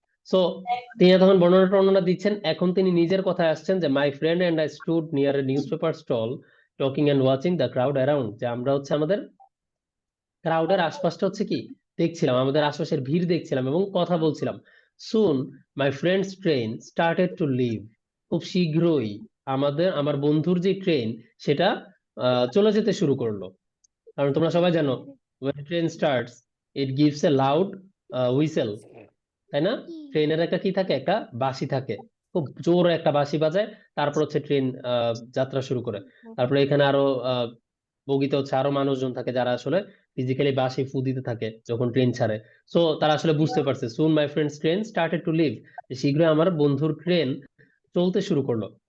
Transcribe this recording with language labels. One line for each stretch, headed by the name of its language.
Bangla: So তিনি তখন বর্ণনা টর্ণনা দিচ্ছেন। এখন তিনি নিজের কথায় আসছেন যে
English: my friend and I stood near a newspaper stall talking and watching the crowd around,
Bangla: যে আমরা হচ্ছে আমাদের ক্রাউডের আশপাশটা হচ্ছে কি দেখছিলাম, আমাদের আশপাশের ভিড় দেখছিলাম এবং কথা বলছিলাম।
English: soon my friend's train started to leave,
Bangla: খুব শীঘ্রই আমার বন্ধুর যে ট্রেন সেটা চলে যেতে শুরু করলো। কারণ তোমরা সবাই জানো
English: when a train starts it gives a loud whistle,
Bangla: তাই না? ট্রেনের একটা কি থাকে, একটা বাঁশি থাকে, খুব জোরে একটা বাঁশি বাজায়, তারপর হচ্ছে ট্রেন যাত্রা শুরু করে। তারপরে এখানে আরো বগিতে হচ্ছে আরো মানুষজন থাকে যারা আসলে ফিজিক্যালি বাঁশি ফু দিতে থাকে যখন ট্রেন ছাড়ে। সো তারা আসলে বুঝতে পারছে
English: soon my friend's train started to leave,
Bangla: শীঘ্রই আমার বন্ধুর ট্রেন চলতে শুরু করলো।